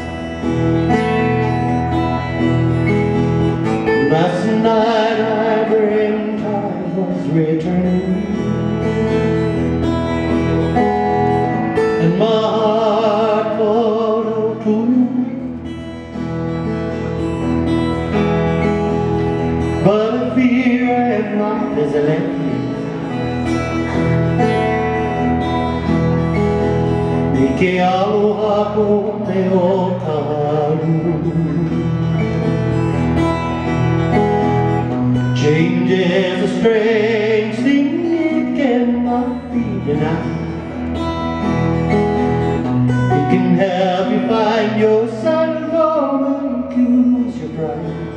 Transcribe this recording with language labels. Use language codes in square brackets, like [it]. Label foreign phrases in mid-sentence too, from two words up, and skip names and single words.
[en] Last night I dreamt I was returning, and my heart called out to you. But I fear I am not as I left you. [haw] Ke aloha ko te o Kahalu'u. [en] Change is a strange thing, it cannot be denied. your sad woman kills your pride.